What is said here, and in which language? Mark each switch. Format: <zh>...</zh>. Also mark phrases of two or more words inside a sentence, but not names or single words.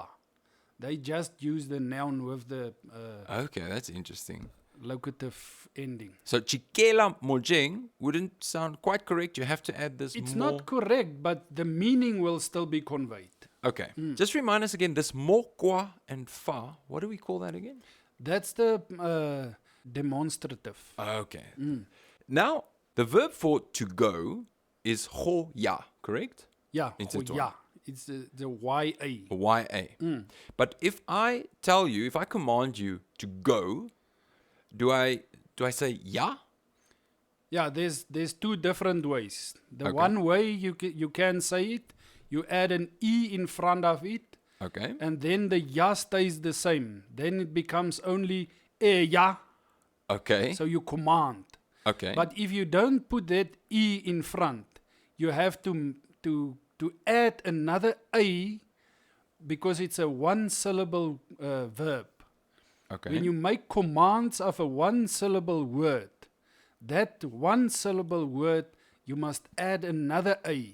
<en>They just use the noun with the Okay, that's interesting. locative ending. So</en> <tn>chikela mojeng</tn> <en>wouldn't sound quite correct. You have to add this It's more. not correct, but the meaning will still be conveyed. Okay. Just remind us again, this mo, kwa, and fa, what do we call that again? That's the demonstrative. Okay. Now, the verb for to go is</en> <tn>ho ya,</tn> <en>correct? Yeah, In oh, Setswana. yeah. It's the YA. Y-a. But if I tell you, if I command you to go, do I say ya? Yeah, there's two different ways. The Okay. one way you can say it, you add an E in front of it, Okay. and then the ya stays the same. Then it becomes only</en> <tn>e ya,</tn> <en>Okay. so you command. Okay. But if you don't put that E in front, you have to add another A because it's a one-syllable verb. okay. When you make commands of a one-syllable word, that one-syllable word, you must add another A.</en>